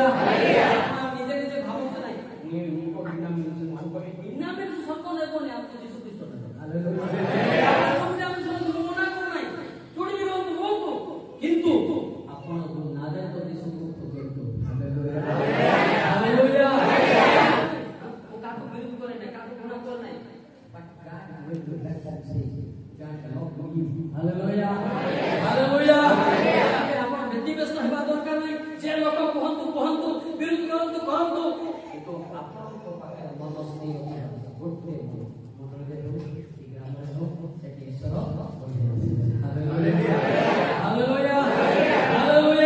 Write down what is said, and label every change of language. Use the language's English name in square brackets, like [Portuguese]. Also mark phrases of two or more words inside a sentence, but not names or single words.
[Odia] ଆପଣ ନିଜେ ନିଜେ ଭାବନ୍ତୁ ନାହିଁ ମୁଁ ଇନାମ ମିଳୁଛି ଇନାମ ସତ ନେବନି ଆପଣ ଯୀଶୁ ଖ୍ରୀଷ୍ଟ ନେବେ। ହାଲେଲୁୟା। କିନ୍ତୁ ଆପଣ ନାଜରେଥ ଯୀଶୁକୁ ଖୋଜନ୍ତୁ। ହାଲେଲୁୟା ହାଲେଲୁୟା। ମୁଁ କାହାକୁ ବିରୋଧ କରେ ନାହିଁ, କାହାକୁ ଘୃଣା କରେ ନାହିଁ, [English] but God will do that and say God cannot believe। [Odia] ହାଲେଲୁୟା ହାଲେଲୁୟା। ଆପଣ ବ୍ୟତିବ୍ୟସ୍ତ ହେବା ଦରକାର ନାହିଁ। ଯେ ଲୋକ କୁହନ୍ତୁ କୁହନ୍ତୁ ବିରୋଧ କରନ୍ତୁ କରନ୍ତୁ କିନ୍ତୁ ଆପଣଙ୍କ ପାଖରେ ମନ ସ୍ଥିର ଗୋଟେ ମଣ୍ଡଳରେ ହଉ ଏ ଗ୍ରାମରେ ହଉ ସେଠି ଈଶ୍ୱର ହାଲେଲୁୟା ହାଲେଲୁୟା ହାଲେଲୁୟା।